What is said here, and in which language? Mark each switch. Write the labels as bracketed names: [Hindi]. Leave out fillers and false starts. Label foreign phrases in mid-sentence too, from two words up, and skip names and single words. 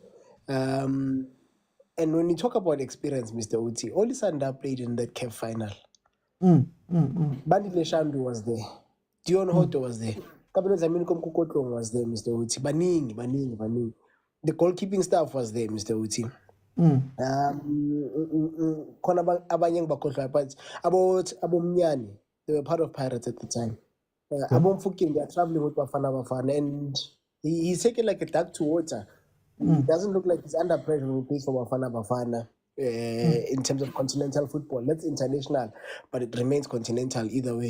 [English] And when you talk about experience, Mr. Uti, only Sanda played in that CAF final. Bandile Shandu was there. Dion Hoto was there. Kabelo Zamini Komkukotlong was there, Mr. Uti. Baning. The goalkeeping staff was there, Mr. [Zulu] Uti. Kona abanyang bakhohlwa, [English] but about Abomnyani, they were part of Pirates at the time. Abomfuking, they are traveling with Bafana, and he's taken like a duck to water. It doesn't look like he's under pressure when he plays for Bafana. In terms of continental football, that's international, but it remains continental either way.